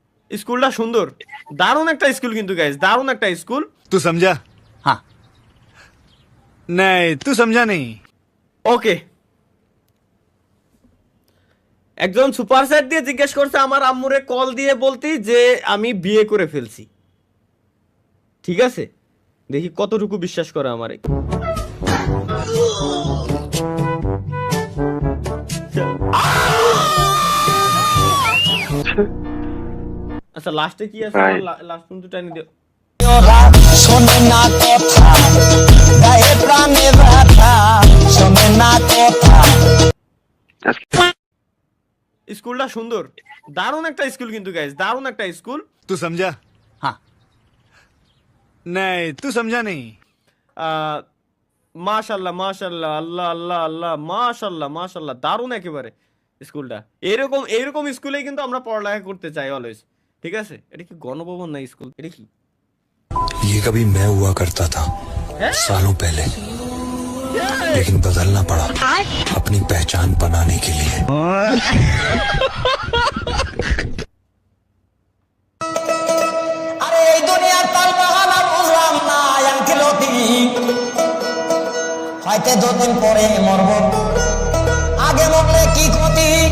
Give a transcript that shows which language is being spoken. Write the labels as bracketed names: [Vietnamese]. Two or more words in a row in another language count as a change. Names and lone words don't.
[Bangla] স্কুলটা সুন্দর, দারুণ একটা স্কুল কিন্তু গাইস, দারুণ একটা স্কুল। [Hindi] तू समझा? हाँ। नहीं, तू समझा नहीं। [Bangla] ওকে, একজন [English] super chat [Bangla] দিয়ে জিজ্ঞেস করছে আমার আম্মুরে কল দিয়ে বলতি যে আমি বিয়ে করে ফেলছি। ঠিক আছে, দেখি কতটুকু বিশ্বাস করে আমারে। আচ্ছা লাস্টে কি আছে, লাস্ট পর্যন্ত টাইনি দিও। ওরা শোনে না কথা, গায়ে প্রাণে ব্যথা, শোনে না কথা। স্কুলটা সুন্দর, দারুণ একটা স্কুল কিন্তু গাইস, দারুণ একটা স্কুল। [Hindi] तू समझा? हाँ। नहीं, तू समझा नहीं। [Bangla] মাশাল্লাহ মাশাল্লাহ, আল্লাহ আল্লাহ আল্লাহ, মাশাল্লাহ মাশাল্লাহ, দারুণ একেবারে স্কুলটা। এরকম এরকম স্কুলে কিন্তু আমরা পড়ালেখা করতে চাই অলওয়েজ। ঠিক আছে, এটা কি গণভবন না স্কুল, এটা কি? [Hindi] ये कभी मैं हुआ करता था सालों पहले, लेकिन बदलना पड़ा अपनी पहचान बनाने के लिए। [Bangla] আরে এই দুনিয়ার তালবাহানা বুঝলাম না আঙ্কিলতি, হয়তো দুদিন পরে মরব, আগে মরলে কি ক্ষতি।